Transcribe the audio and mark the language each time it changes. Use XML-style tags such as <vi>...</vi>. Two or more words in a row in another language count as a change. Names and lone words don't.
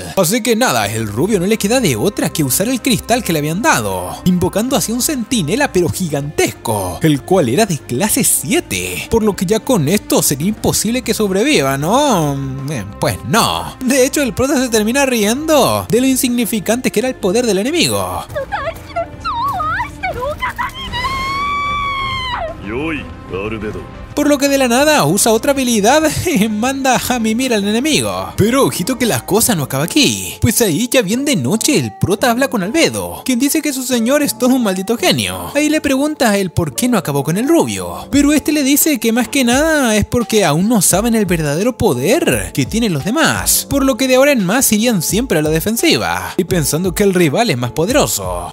<es>Así que nada, el rubio no le queda de otra que usar el cristal que le habían dado, invocando hacia un centinela pero gigantesco, el cual era de clase 7, por lo que ya con esto sería imposible que sobreviva, ¿no? Pues no. De hecho, el prota se termina riendo de lo insignificante que era el poder del enemigo.</es> <ja>よいアルベド。</ja> <es>Por lo que de la nada usa otra habilidad y manda a mimir al enemigo. Pero ojito que la cosa no acaba aquí, pues ahí ya bien de noche el prota habla con Albedo, quien dice que su señor es todo un maldito genio. Ahí le pregunta a él por qué no acabó con el rubio, pero este le dice que más que nada es porque aún no saben el verdadero poder que tienen los demás, por lo que de ahora en más irían siempre a la defensiva, y pensando que el rival es más poderoso.</es>